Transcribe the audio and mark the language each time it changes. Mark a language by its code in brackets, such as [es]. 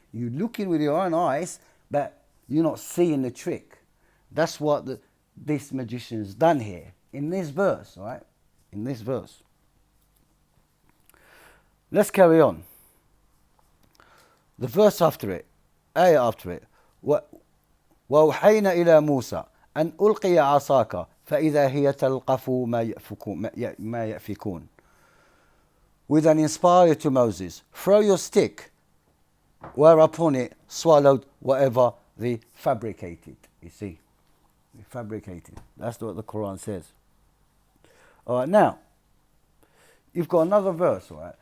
[en] You look in with your own eyes, but you're not seeing the trick. That's what this magician's done here in this verse, right? In this verse. Let's carry on. The verse after it, ayah after it. [ar] وأوحينا إلى موسى أن ألقي عصاك فإذا هي تلقف ما يأفكون. [en] We then inspired to Moses, "Throw your stick," whereupon it swallowed whatever they fabricated. You see, they fabricated. That's what the Quran says. All right, now you've got another verse, all right?